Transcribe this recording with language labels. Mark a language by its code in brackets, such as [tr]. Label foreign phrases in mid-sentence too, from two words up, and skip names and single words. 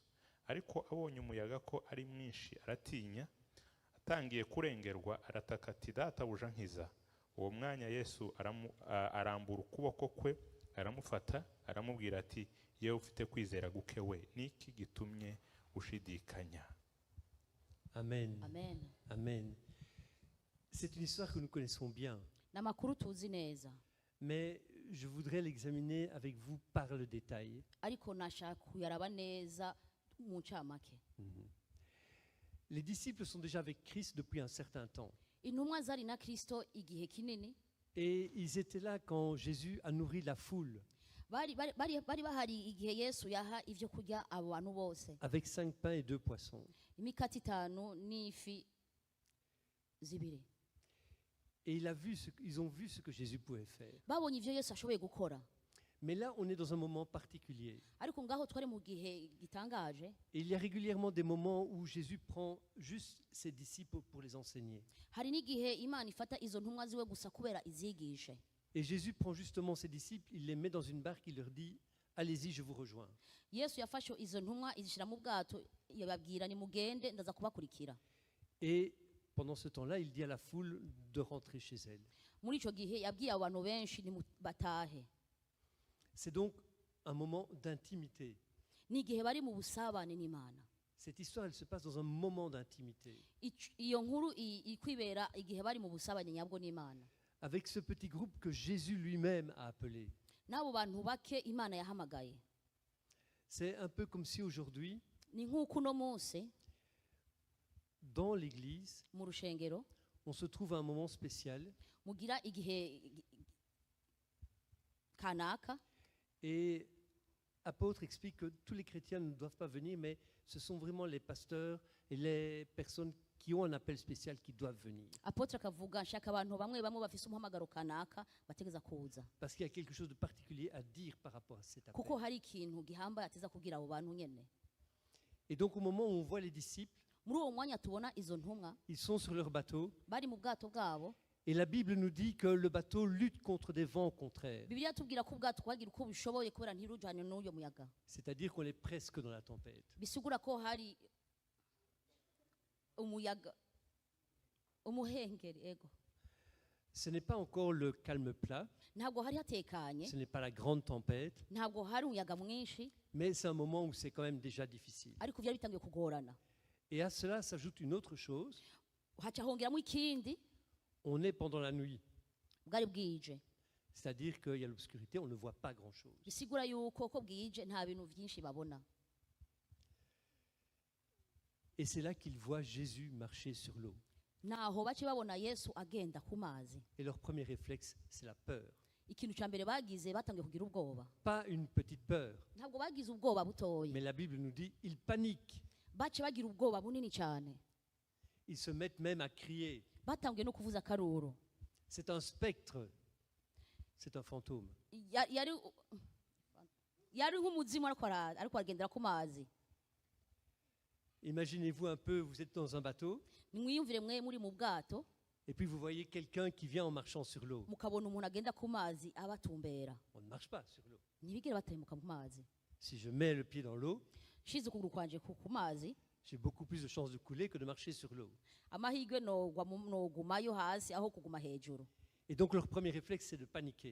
[rn] Ariko abonye umuyaga ko ari mwinshi aratinya, atangiye kurengerwa arataka ati databuja nkiza. Uwo mwanya Yesu arambura ukuboko kwe aramufata aramubwira ati yewe ufite kwizera guke we niki gitumye ushidikanya. Amen. Amen. Amen. [fr] C'est une histoire que nous connaissons bien, [rn] N'amakuru tuzi neza. [fr] mais je voudrais l'examiner avec vous par le détail. [rn] Ariko nashaka kuyaraba neza mu ncamake. [fr] Les disciples sont déjà avec Christ depuis un certain temps. [rn] Intumwa zari na Kristo igihe kinini. [fr] Et ils étaient là quand Jésus a nourri la foule [rn] Bari bahari igihe Yesu yaha ivyo kurya abo bantu bose. [fr] avec 5 pains et 2 poissons. [rn] Imikati 5 n'ifi zibiri. [fr] Et ils ont vu ce que Jésus pouvait faire. [rn] Babonye ivyo Yesu ashoboye gukora. [fr] Mais là, on est dans un moment particulier. [rn] Ariko ngaho twari mu gihe gitangaje. [fr] Et il y a régulièrement des moments où Jésus prend juste ses disciples pour les enseigner. [rn] Hari n'igihe Imana ifata izo ntumwa ziwe gusa kubera izigishe. [fr] Et Jésus prend justement ses disciples, il les met dans une barque, il leur dit « Allez-y, je vous rejoins ». [rn] Yesu yafashe izo ntumwa izishira mu bwato yababwira ni mugende ndaza kubakurikira. [fr] Et pendant ce temps-là, il dit à la foule de rentrer chez elle. [rn] Muri ico gihe yabwiye abantu benshi ni batahe. [fr] C'est donc un moment d'intimité. [rn] Ni igihe bari mu busabane n'Imana. [fr] Cette histoire, elle se passe dans un moment d'intimité. [rn] Iyo nkuru ikwibera igihe bari mu busabane nyabwo n'Imana. [fr] Avec ce petit groupe que Jésus lui-même a appelé. [rn] Nabo bantu bake Imana yahamagaye. [fr] C'est un peu comme si aujourd'hui, [rn] Ni nk'uko uno munsi [fr] dans l'Église, [rn] mu rushengero [fr] on se trouve à un moment spécial [rn] mugira igihe kanaka. [fr] et Apôtre explique que tous les chrétiens ne doivent pas venir, mais ce sont vraiment les pasteurs et les personnes qui ont un appel spécial qui doivent venir. [rn] Apotre akavuga nshaka abantu bamwe bafise umuhamagaro kanaka bategeza kuza. [fr] Parce qu'il y a quelque chose de particulier à dire par rapport à cet appel. [rn] Kuko hari ikintu gihamba ateza kubwira abo bantu nyene. [fr] Et donc au moment où on voit les disciples, [rn] Muri uwo mwanya tubona izo ntumwa [fr] ils sont sur leur bateau, [rn] bari mu bwato bwabo. [fr] et la Bible nous dit que le bateau lutte contre des vents contraires. [rn] Bibiliya tubwira ko ubwato bwagira uko bishoboye kubera ntirujane n'uyo muyaga. [fr] C'est-à-dire qu'on est presque dans la tempête. [rn] Bisigura ko hari umuyaga umuhengeri ego. [fr] Ce n'est pas encore le calme plat, [rn] Ntabwo hari hatekanye, [fr] ce n'est pas la grande tempête, [rn] ntabwo hari umuyaga mwinshi, [fr] mais c'est un moment où c'est quand même déjà difficile. [rn] ariko byari bitangiye kugorana. [fr] Et à cela s'ajoute une autre chose, [rn] Haca hongeramo ikindi, [fr] on est pendant la nuit. [rn] bwari bwije. [fr] C'est-à-dire qu'il y a l'obscurité, on ne voit pas grand-chose. [rn] Bisigura yuko ko bwije nta bintu byinshi babona. [fr] Et c'est là qu'ils voient Jésus marcher sur l'eau. [rn] Naho bace babona Yesu agenda ku mazi. [fr] Et leur premier réflexe, c'est la peur. [rn] Ikintu ca mbere bagize batangiye kugira ubwoba. [fr] Pas une petite peur, [rn] Ntabwo bagize ubwoba butoyi. [fr] mais la Bible nous dit, ils paniquent. [rn] Bace bagira ubwoba bunini cyane. [fr] Ils se mettent même à crier. [rn] Batangiye no kuvuza akaruru. [fr] C'est un spectre, c'est un fantôme. [rn] Yari nk'umuzimu ariko aragendera ku mazi. [fr] Imaginez-vous un peu, vous êtes dans un bateau, [rn] Nimwiyumvire mwe muri mu bwato [fr] et puis vous voyez quelqu'un qui vient en marchant sur l'eau. [rn] mukabona umuntu agenda ku mazi abatumbera. [fr] On ne marche pas sur l'eau. [rn] Ntibigere batemuka mu mazi. [fr] Si je mets le pied dans l'eau, [rn] Shize ukuguru kwanje ku mazi, [fr] j'ai beaucoup plus de chances de couler que de marcher sur l'eau. [rn] amahirwe nogumayo hasi aho kuguma hejuru. [fr] Et donc leur premier réflexe, c'est de paniquer.